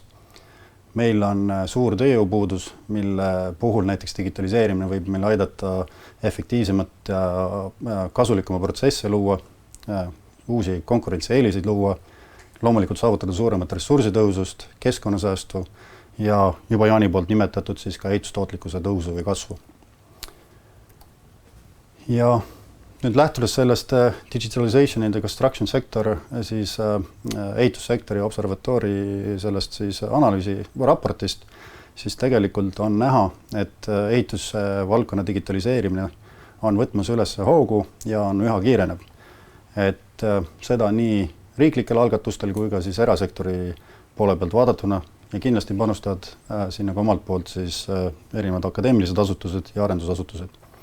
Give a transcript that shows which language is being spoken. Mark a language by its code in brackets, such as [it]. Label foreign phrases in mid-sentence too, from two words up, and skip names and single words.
[et] Meil on suur tööjõupuudus, mille puhul näiteks digitaliseerimine võib meil aidata efektiivsemat ja kasulikuma protsesse luua, uusi konkurentsieeliseid luua, loomulikult saavutada suuremat ressursitõusust, keskkonnasäästu ja juba Jaani poolt nimetatud siis ka ehitustootlikkuse tõusu või kasvu. Ja nüüd lähtudes sellest [en] digitalization in the construction sector, [et] siis ehitussektori observatoori sellest siis analüüsi raportist, siis tegelikult on näha, et ehitusvaldkonna digitaliseerimine on võtmas üles hoogu ja on üha kiirenev. Et seda nii riiklikel algatustel kui ka siis erasektori poole pealt vaadatuna ja kindlasti panustavad sinna ka omalt poolt siis erinevad akadeemilised asutused ja arendusasutused.